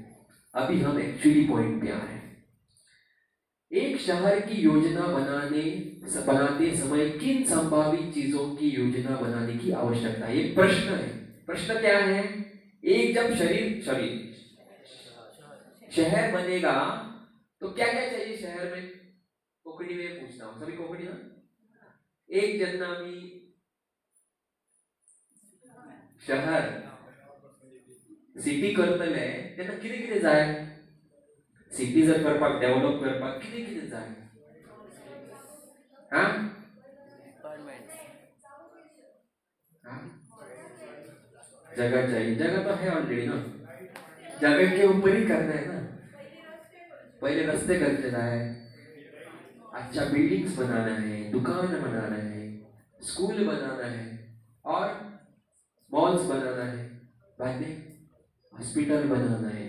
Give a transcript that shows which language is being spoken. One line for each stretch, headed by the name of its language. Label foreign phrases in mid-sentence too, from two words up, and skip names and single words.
Hindi: अभी हम एक्चुअली पॉइंट पे आ रहे हैं। एक शहर की योजना बनाते समय किन संभावित चीजों की योजना बनाने की आवश्यकता है, ये प्रश्न है। प्रश्न क्या है, एक जब शहर बनेगा तो क्या क्या चाहिए शहर में, कोकड़ी में पूछता हूँ, सभी कोकड़ी ना, एक जन्नामी
Konkani: शहर सिटी करतले तेन्ना कितें कितें जाय, सिटी जर करपाक डेव्हलप करपाक कितें कितें जाय,
Hindi: हाँ जगह चाहिए, जगह तो है ऑलरेडी ना, जगह के ऊपर ही करना है ना। पहले रास्ते करके जाए, अच्छा बिल्डिंग्स बनाना है, दुकान बनाना है, स्कूल बनाना है, और मॉल्स बनाना है, बाद में हॉस्पिटल बनाना है।